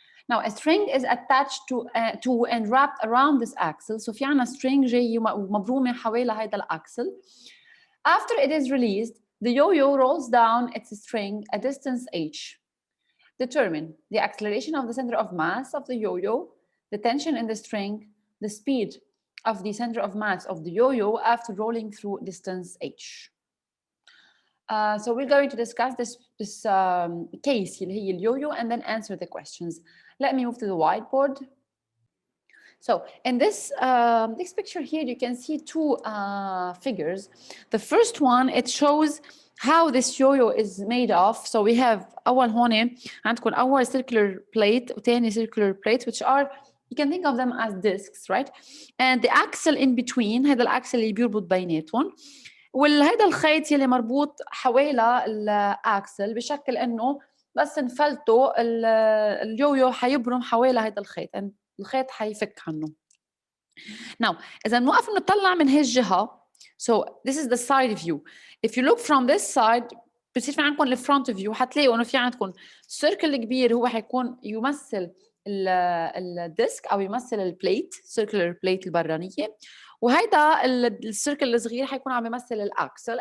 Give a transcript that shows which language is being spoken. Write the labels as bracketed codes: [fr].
[en] Now a string is attached to and wrapped around this axle. [ar] So في عنا string جاي مبرومة حوالي هيدا الأكسل. [en] After it is released, the yo-yo rolls down its string a distance h. Determine the acceleration of the center of mass of the yo-yo, the tension in the string, the speed of the center of mass of the yo-yo after rolling through distance h. So we're going to discuss this case [ar] اللي هي اليو-يو [en] and then answer the questions. Let me move to the whiteboard. So in this picture here, you can see two figures. The first one, it shows how this yo-yo is made of. So we have [ar] أول هون عندكم أول [en] circular plate [ar] وثاني [en] circular plate, which are, you can think of them as discs, right? And the axle in between, [ar] هذا الأكسل اللي بيربط بيناتهم. وهذا الخيط يلي مربوط حوالي الاكسل بشكل انه بس نفلته اليو-يو حيبرم حوالي هذا الخيط، الخيط حيفك عنه. Now اذا بنوقف نطلع من هي الجهه, [en] so this is the side view. If you look from this side [ar] بصير في عندكم الفرونت فيو، حتلاقوا انه في عندكم سيركل كبير هو حيكون يمثل الديسك او يمثل البليت، سيركلر بليت البرانيه، وهيدا السيركل الصغير حيكون عم يمثل الاكسل.